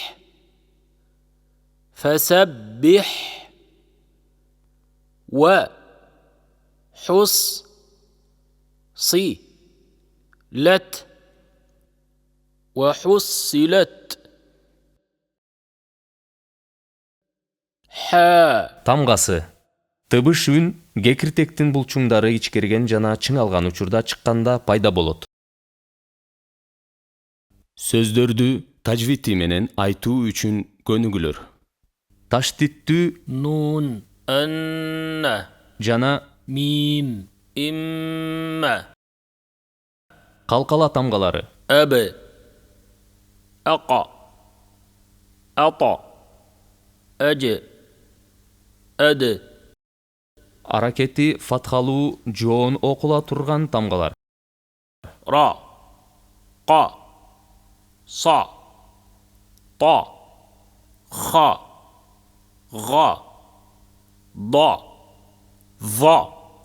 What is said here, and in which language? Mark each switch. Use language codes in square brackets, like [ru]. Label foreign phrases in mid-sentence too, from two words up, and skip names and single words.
[ar] فسبح. و. حص. صي. لت. وحصلت. ح. [ky] Тамгасы. Тыбыш үн кекиртектин булчуңдары ичкерген жана чыңалган учурда чыкканда пайда болот. Сөздөрдү тажвити менен айтуу үчүн көнүгүлөр. Таштиттүү [ar] نون. أن. [ky] жана [ar] ميم. إما. [ky] калкала тамгалары. [ar] أب. أقى. أطى. أج. أد. [ky] Аракети фатхалуу жоон окула турган тамгалар. [ar] را. قا. صا. طا. خا. غا. ضا. ظا.